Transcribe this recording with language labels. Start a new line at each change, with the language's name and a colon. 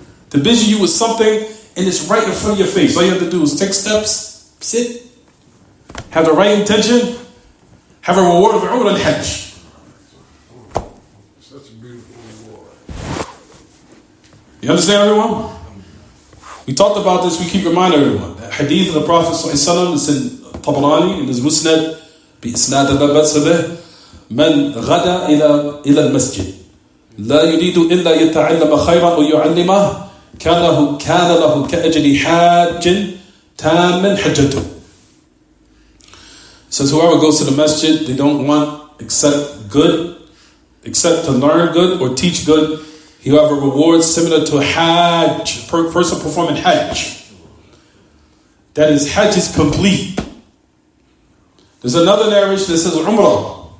English: To busy you with something, and it's right in front of your face. All you have to do is take steps, sit, have the right intention, have a reward of Umrah and Hajj. Such a beautiful reward. You understand, everyone? We talked about this, we keep reminding everyone. The hadith of the Prophet ﷺ is in Tabarani, in his Musnad,
Arabic: بإسناد لا بأس به من غدا إلى المسجد لا يريد إلا يتعلم خيرا ويعلمه كان له كأجر حاج تام حجته.
English: Says whoever goes to the masjid, they don't want except to learn good or teach good. He will have a reward similar to Hajj, person performing Hajj. That is, Hajj is complete. There's another narration that says Umrah.